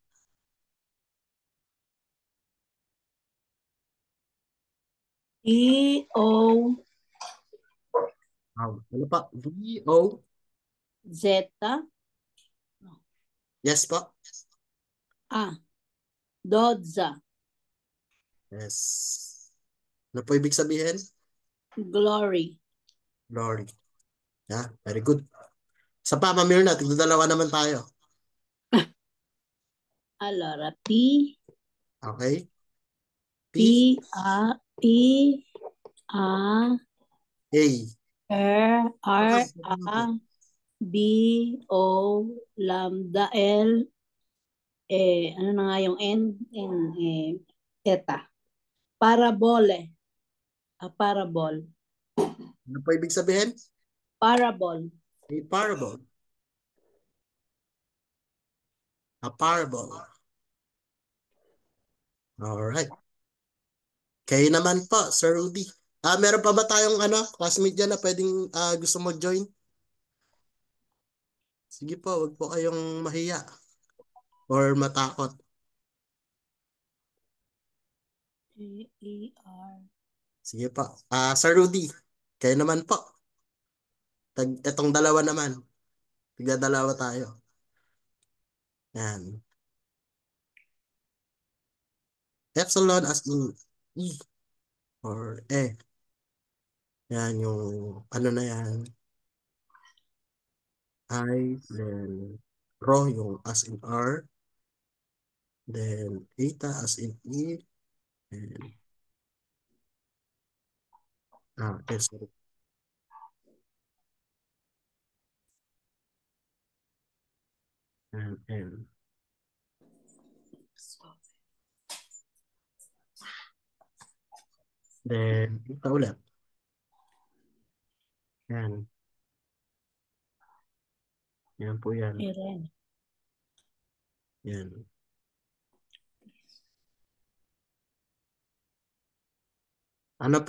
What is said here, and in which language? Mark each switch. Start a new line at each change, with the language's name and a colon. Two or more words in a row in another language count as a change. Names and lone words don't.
Greek: E-O.
Filipino: Ano pa? V-O.
Greek: Zeta.
Filipino: Yes po.
Greek: Dodza.
Filipino: Yes. Ano po ibig sabihin?
English: Glory. Glory. Yeah, very good.
Filipino: Sa pa, mamir na. Tigdadalawa naman tayo. Allora, Okay.
Greek: P-A-E-A. A. R, A, B, O, lambda,
Filipino: L, ano na nga yung N, eta.
Greek: Parabole. Parabol.
Filipino: Ano po ibig sabihin?
Greek: Parabol.
English: A parable. A parable. Alright.
Filipino: Kayo naman po, Sir Rudy. Meron pa ba tayong classmate dyan na pwedeng gusto mag-join? Sige po, wag po kayong mahiya or matakot. A-E-R. Sige po. Sir Rudy, kayo naman po. Etong dalawa naman. Tigdadalawa tayo.
English: Yan. Epsilon as in E or E.
Filipino: Yan yung na yan.
English: I, then rho yung as in R. Then eta as in E. And sorry. And N.
Filipino: Then eta ulit. Yan. Yan po yan.
Greek: Iren.
Filipino: Yan. Ano po?